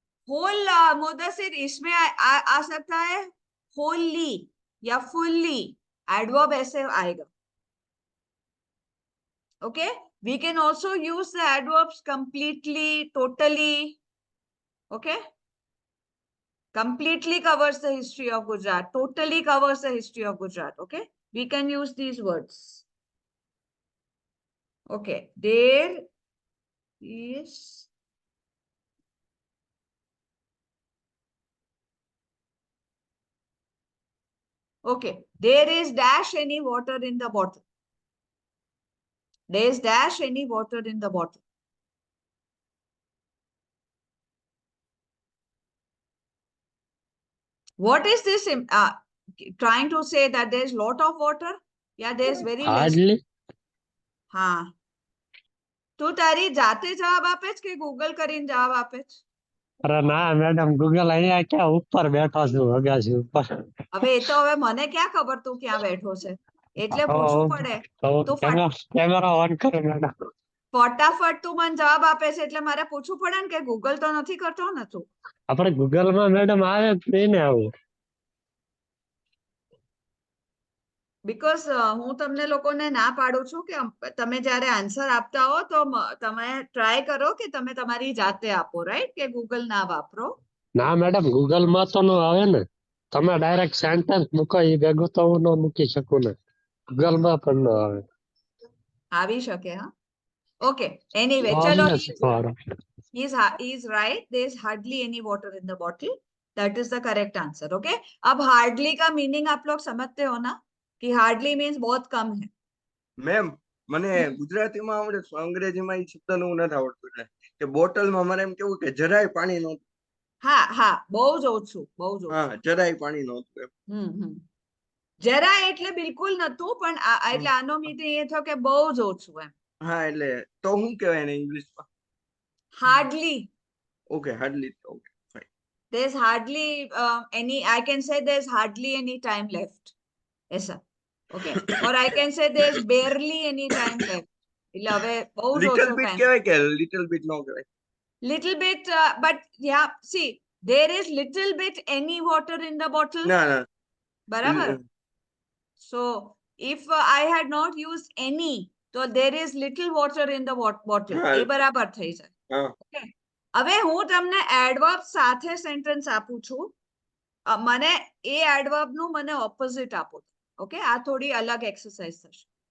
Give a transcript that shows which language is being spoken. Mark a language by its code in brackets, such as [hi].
[en] Whole [hi] Mudassir इसमें आ सकता है wholly या fully. Adverb ऐसे आएगा. [en] Okay. We can also use the adverbs completely, totally. Okay. Completely covers the history of Gujarat. Totally covers the history of Gujarat. Okay. We can use these words. Okay. There is okay. There is dash any water in the bottle. There is dash any water in the bottle. What is this trying to say that there is lot of water? Yeah, there is very less. [gu] Hardly. [hi] हाँ. [gu] તું તારી જાતે જવાબ આપે છે કે Google કરીને જવાબ આપે છે? અરે ના મેડમ, ગૂગલ અહીંયા ક્યાં ઉપર બેઠો છું અગાસી ઉપર. હવે એ તો હવે મને ક્યાં ખબર તું ક્યાં બેઠો છે? એટલે પૂછવું પડે. તો કેમેરા ઓન કરો મેડમ. ફટાફટ તું મને જવાબ આપે છે એટલે મારે પૂછવું પડે ને કે ગૂગલ તો નથી કરતો ને તું. આપણે ગૂગલમાં મેડમ આવે જ નહીં ને આવું. બીકોઝ હું તમને લોકોને ના પાડું છું કે તમે જ્યારે આન્સર આપતા હો તો તમે ટ્રાય કરો કે તમે તમારી જાતે આપો, રાઈટ? કે ગૂગલ ના વાપરો. ના મેડમ, ગૂગલમાં તો ન આવે ને. તમે ડાયરેક્ટ સેન્ટેન્સ મૂકો એ ભેગું તો હું ન મૂકી શકું ને. ગૂગલમાં પણ ન આવે. આવી શકે. હા. [en] Okay. Anyway, chalo. He's right. There's hardly any water in the bottle. That is the correct answer. Okay. [hi] अब hardly का meaning आप लोग समझते हो ना कि [en] hardly means [hi] बहुत कम है. [gu] મેમ મને ગુજરાતીમાં આવડે છે, અંગ્રેજીમાં એ શબ્દનું નથી આવડતું એટલે કે બોટલમાં મારે એમ કેવું કે જરાય પાણી નહોતું. હા હા, બહુ જ ઓછું, બહુ જ ઓછું. હા, જરાય પાણી નહોતું એમ. જરા એટલે બિલકુલ નતું, પણ એટલે આનો મીનિંગ એ થયો કે બહુ જ ઓછું એમ. હા, એટલે તો શું કહેવાય એને ઇંગ્લિશમાં? Hardly. Okay, hardly. Okay, fine. [en] there's hardly I can say there's hardly any time left. [hi] ऐसा. Okay. [en] Or I can say there's barely any time left. [gu] એટલે હવે બહુ જ [en] little [gu] ઓછો [en] Bit time. [gu] કહેવાય કે લિટલ બીટ નો કહેવાય? [en] Little bit, but yeah, see, there is little bit any water in the bottle. [gu] ના ના. બરાબર. [en] So if I had not used any, so there is little water in the bottle. [gu] હા. એ બરાબર થઈ જાય. હા. [en] Okay. [gu] હવે હું તમને adverb સાથે sentence આપું છું. મને એ adverb નું મને opposite આપો. Okay, આ થોડી અલગ exercise થશે.